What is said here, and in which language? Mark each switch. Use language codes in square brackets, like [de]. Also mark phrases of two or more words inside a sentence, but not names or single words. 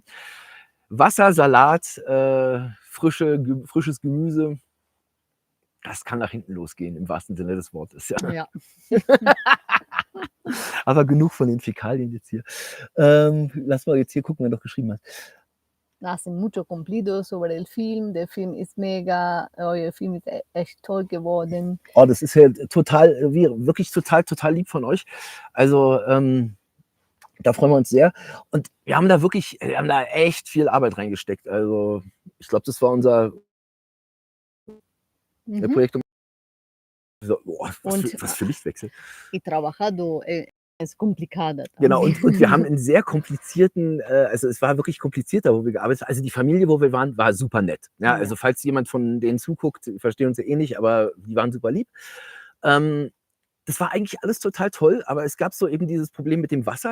[de] Wasser, Salat, frisches Gemüse, das kann nach hinten losgehen, im wahrsten Sinne des Wortes. Ja. Ja. Aber genug von den Fäkalien jetzt hier. Lass mal jetzt hier gucken, wer noch geschrieben hat. [es] Hacen mucho cumplido sobre el Film. [de] Der Film ist mega. Euer Film ist echt toll geworden. Oh, das ist ja total, wirklich total lieb von euch. Also da freuen wir uns sehr. Und wir haben da echt viel Arbeit reingesteckt. Also ich glaube, das war unser Projekt. Was für Lichtwechsel. [es] Y trabajado es complicada. [de] Genau, und wir haben einen sehr komplizierten, also es war wirklich komplizierter, wo wir gearbeitet haben. Also die Familie, wo wir waren, war super nett. Ja, also falls jemand von denen zuguckt, verstehen uns ja eh nicht, aber die waren super lieb. Das war eigentlich alles total toll, aber es gab so eben dieses Problem mit dem Wasser.